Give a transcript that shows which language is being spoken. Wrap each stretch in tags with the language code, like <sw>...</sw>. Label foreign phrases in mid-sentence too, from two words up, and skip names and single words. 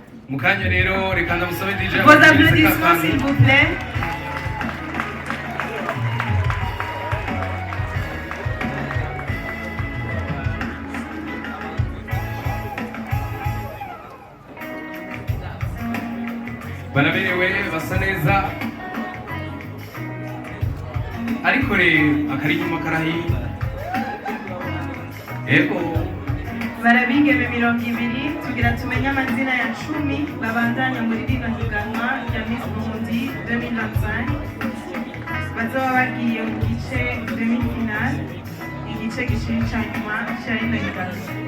<rn>mukanya rero reka ndamusabe DJ</rn> <fr>Vos applaudissements s'il vous plaît.</fr> <rn>baraberewe basa neza ariko rero akari inyuma karahinda ego Barabigeme 200 tugira tumenye amazina ya 10 babandanya muri rino higanwa rya Miss Burundi 2025 bazoba bagiye mu gice demi-finale igice gishiri ca nyuma ca rino higanwa.</rn>